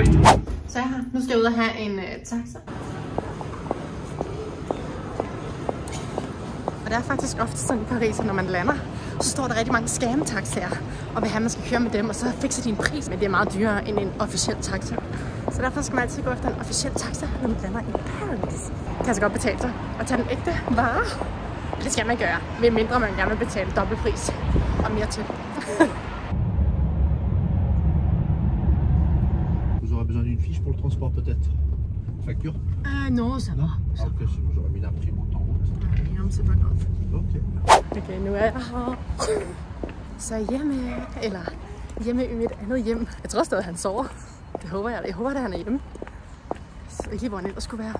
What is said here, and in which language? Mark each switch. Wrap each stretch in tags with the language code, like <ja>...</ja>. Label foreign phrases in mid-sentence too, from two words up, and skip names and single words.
<da>Så jeg nu skal jeg ud og have en taxa. Og det er faktisk ofte sådan i Paris, at når man lander, så står der rigtig mange scam-taxaer og vil have, at man skal køre med dem, og så fikser de en pris, men det er meget dyrere end en officiel taxa. Så derfor skal man altid gå efter en officiel taxa, når man lander i Paris. Det kan altså godt betale sig at tage den ægte vare. Det skal man gøre, medmindre man gerne vil betale dobbeltpris og mere til.</da> <fr>Vous aurez besoin d'une fiche pour le transport peut-être? Facture? Non, ça va. Ah, ok, sinon j'aurais mis l'imprimante en route. Jamen, c'est pas grave. Ok.</fr> <da>Okay, nu er jeg her. Så hjemme i mit andet hjem. Jeg tror stadig, han sover. Det håber jeg. Jeg håber, at han er hjemme. Så ikke lige, hvor han ellers skulle være.</da>